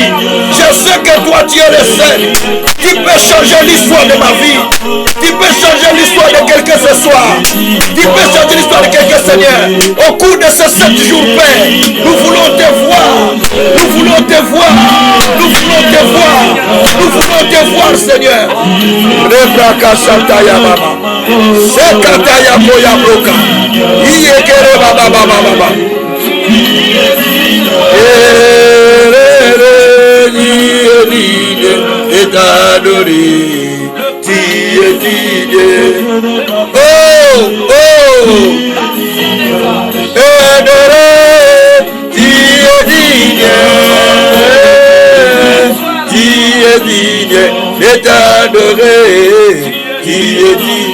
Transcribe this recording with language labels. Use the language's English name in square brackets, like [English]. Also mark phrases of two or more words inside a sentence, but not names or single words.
[French] Je sais que toi tu es le seul qui peut changer l'histoire de ma vie. Tu peux changer l'histoire de quelqu'un ce soir. Tu peux changer l'histoire de quelqu'un, Seigneur. Au cours de ces 7 jours, Père, nous voulons te voir. Nous voulons te voir. Nous voulons te voir. Nous voulons te voir, Seigneur. Rebraka Santaya Baba. Sekataya Boya Broka. Iyekere Baba Baba Baba. Et adoré. Oh, oh. Adoré. Et adoré, qui est dit.